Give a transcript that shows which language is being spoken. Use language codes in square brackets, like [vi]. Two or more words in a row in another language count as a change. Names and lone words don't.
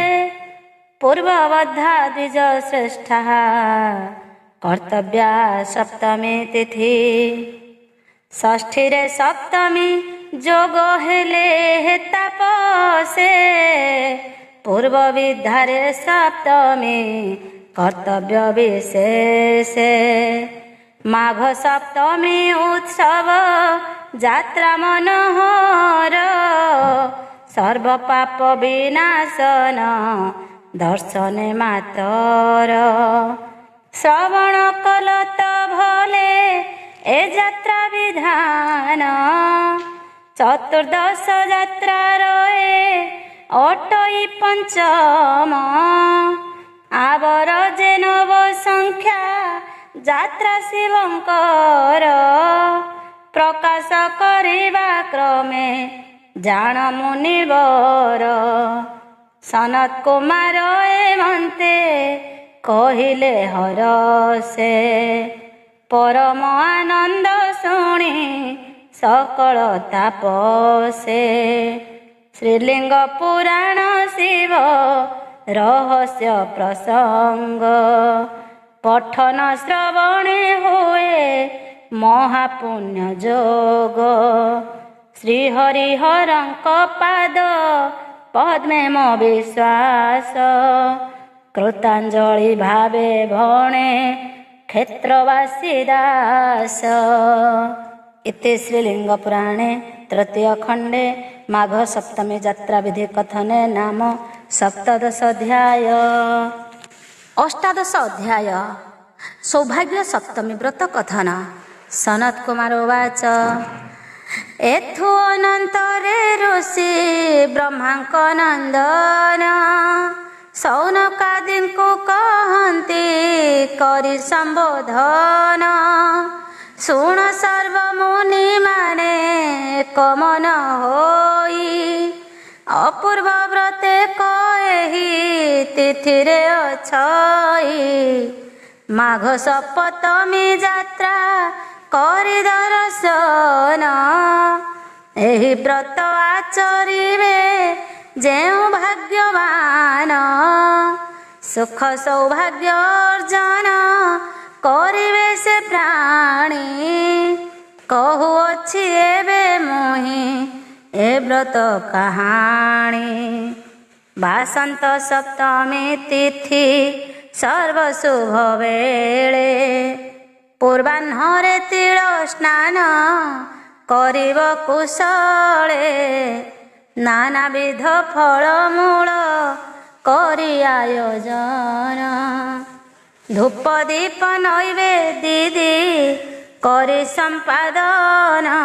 [sa] पूर्ववद्धा द्विज श्रेष्ठः कर्तव्या सप्तमी तिथि [or] ଷଷ୍ଠୀ ରେ ସପ୍ତମୀ ଯୋଗ ହେଲେ ତାପସେ ପୂର୍ବ ବିଧାରେ ସପ୍ତମୀ କର୍ତ୍ତବ୍ୟ ବିଶେଷେ ମାଘ ସପ୍ତମୀ ଉତ୍ସବ ଯାତ୍ରା ମନୋହର ସର୍ବ ପାପ ବିନାଶନ ଦର୍ଶନେ ମାତର ଶ୍ରବଣ କଲତ ଭଲେ ଏ ଯାତ୍ରା ବିଧାନ ଚତୁର୍ଦ୍ଦଶ ଯାତ୍ରା ରହେ ଅଟଇ ପଞ୍ଚମ ଆଉର ଯେ ନବ ସଂଖ୍ୟା ଯାତ୍ରା ଶିବଙ୍କର ପ୍ରକାଶ କରିବା କ୍ରମେ ଜାଣ ମୁନିବର ସନତ କୁମାର ଏମନ୍ତେ କହିଲେ ହରଷେ ପରମ ଆନନ୍ଦ ଶୁଣି ସକଳ ତାପସେ। ଶ୍ରୀଲିଙ୍ଗ ପୁରାଣ ଶିବ ରହସ୍ୟ ପ୍ରସଙ୍ଗ ପଠନ ଶ୍ରବଣେ ହୁଏ ମହାପୁଣ୍ୟ ଯୋଗ। ଶ୍ରୀହରିହରଙ୍କ ପାଦ ପଦ୍ମେ ମୋ ବିଶ୍ୱାସ କୃତାଞ୍ଜଳି ଭାବେ ଭଣେ କ୍ଷେତ୍ରବାସୀ ଦାସ। [sa] इति श्रीलिंग पुराणे तृतीय खंडे माघ सप्तमी यात्रा विधि कथने नाम सप्तदश अध्याय। अष्टादश अध्याय सौभाग्य सप्तमी व्रत कथन। सनत कुमार उवाच [or] ଏଥୁ ଅନନ୍ତରେ ଋଷି ବ୍ରହ୍ମାଙ୍କ ନନ୍ଦନ ଶୌନକାଦିଙ୍କୁ କହନ୍ତି କରି ସମ୍ବୋଧନ। ଶୁଣ ସର୍ବ ମୁନି ମାନେ କମନ ହୋଇ ଅପୂର୍ବ ବ୍ରତେ କହି ତିଥିରେ ଅଛଇ। ମାଘ ସପ୍ତମୀ ଯାତ୍ରା କରି ଦର୍ଶନ ଏହି ବ୍ରତ ଆଚରିବେ ଯେଉ ଭାଗ୍ୟବାନ। ସୁଖ ସୌଭାଗ୍ୟ ଅର୍ଜନ କରିବେ ସେ ପ୍ରାଣୀ କହୁଅଛି ଏବେ ମୁହି ଏ ବ୍ରତ କାହାଣୀ। ବାସନ୍ତ ସପ୍ତମୀ ତିଥି ସର୍ବଶୁଭ ବେଳେ ପୂର୍ବାହ୍ନରେ ତିଳ ସ୍ନାନ କରିବ କୁଶଳେ। ନାନାବିଧ ଫଳମୂଳ କରି ଆୟୋଜନ ଧୂପ ଦୀପ ନୈବେଦି କରି ସମ୍ପାଦନ।